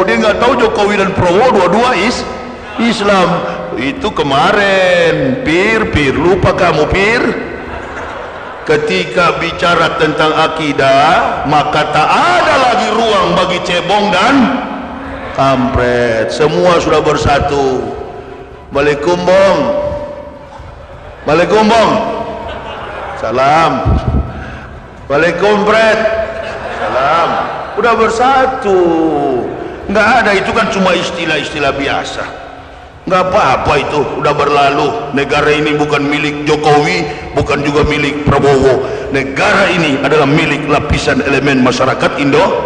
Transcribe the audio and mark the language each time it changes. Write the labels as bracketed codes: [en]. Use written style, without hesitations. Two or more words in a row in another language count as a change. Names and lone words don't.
[id] Dia nggak tahu Jokowi dan Prabowo dua-dua Islam. Itu kemarin, pir, lupa kamu pir. Ketika bicara tentang akidah, maka tak ada lagi ruang bagi cebong dan kampret. Semua sudah bersatu. Waalaikum bong. Waalaikum bong. Salam. Waalaikum Bret. Salam. Udah bersatu. Nggak ada, itu kan cuma istilah-istilah biasa. Nggak apa-apa itu, udah berlalu. Negara ini bukan milik Jokowi, bukan juga milik Prabowo. Negara ini adalah milik lapisan elemen masyarakat Indo.